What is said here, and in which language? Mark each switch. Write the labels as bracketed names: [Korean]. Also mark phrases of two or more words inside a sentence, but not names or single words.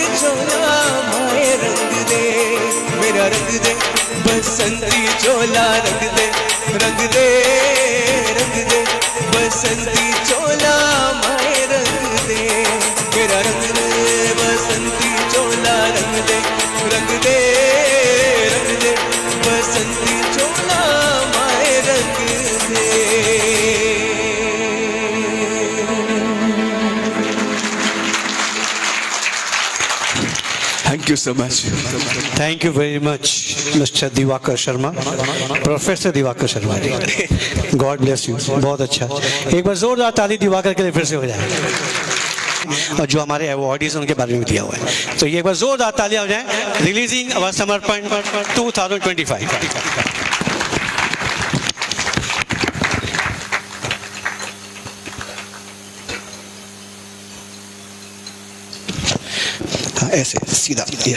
[Hindi] चोला माए रंग दे, मेरा रंग दे बसंती चोला रंग दे, रंग दे रंग दे बसंती चोला माए रंग दे, मेरा रंग दे बसंती चोला रंग दे, रंग दे रंग दे बसंती चोला माए रंग दे। [English] Thank you so much. Thank you very much, Mr. Diwakar Sharma, Professor Diwakar Sharma. God bless you. [Hindi] बहुत अच्छा। एक बार जोरदार ताली दिवाकर के लिए फिर से हो जाए। और जो हमारे अवार्डीज उनके बारे में दिया हुआ है, तो ये एक बार जोरदार तालियां हो जाए। [English] Releasing our समर्पण 2025। [Hindi] ऐसे सीधा, यस।